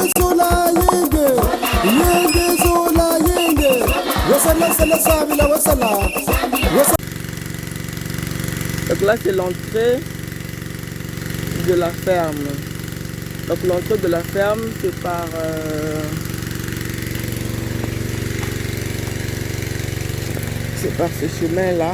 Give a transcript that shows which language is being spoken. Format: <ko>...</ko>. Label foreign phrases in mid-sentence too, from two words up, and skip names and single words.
<fr>zola yenge, yenge zola yenge. Wasala sala sabila wasala. Donc là c'est l'entrée de la ferme. Donc l'entrée de la ferme c'est par ce chemin là.</fr>